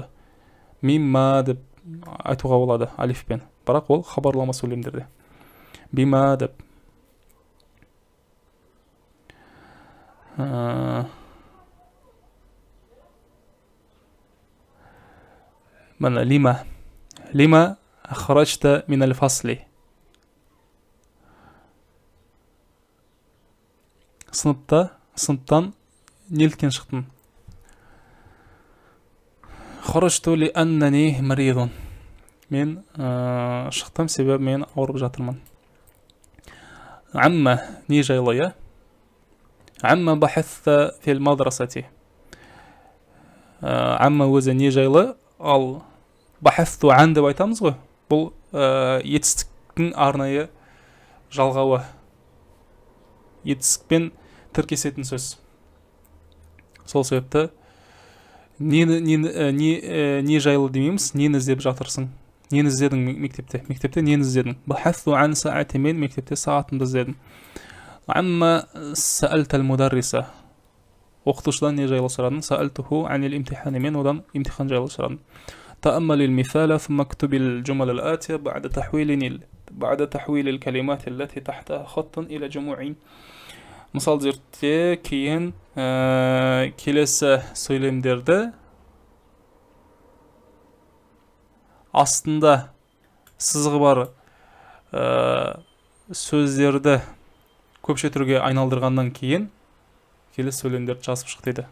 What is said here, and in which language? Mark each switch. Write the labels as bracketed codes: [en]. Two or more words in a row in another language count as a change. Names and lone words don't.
[kk] Мимма деп айтуға болады алифпен. Бірақ ол хабарлама сөйлемдерді. Бима деп. Мәні лима. [ar] لم أخرجت من الفصل. [kk] Сыныптан неліктен шықтың? [ar] خرجت لأنني مريض. [kk] Мен шықтым себебі мен ауырып жатырмын. Амма не жайлы, я? [ar] عم بحثت في المدرسة. [kk] Амма өзі не жайлы, ал [ar] بحثت عن [kk] деп айтамыз ғой. Бұл етістіктің арнайы жалғауы. Етістікпен тіркесетін сөз. Сол себепті не жайлы демейміз, нені іздеп жатырсың? Нені іздедің мектепте? Мектепте нені іздедің? [ar] بحثت عن ساعتي, [kk] мен мектепте сағатымды іздедім. [ar] عم سألت المدرس. [kk] Оқытушыдан не жайлы сұрадың? [ar] سألته عن الامتحان, [kk] мен одан имтихан жайлы сұрадым. [ar] تأمل المثال ثم اكتب الجمل الآتية بعد تحويل الكلمات التي تحتها خط إلى جموع. [kk] Мысал зертте кейін келесі сөйлемдерді астында сызығы бар сөздерді көпше түрге айналдырғаннан кейін келесі сөйлемдерді жазып шық дейді.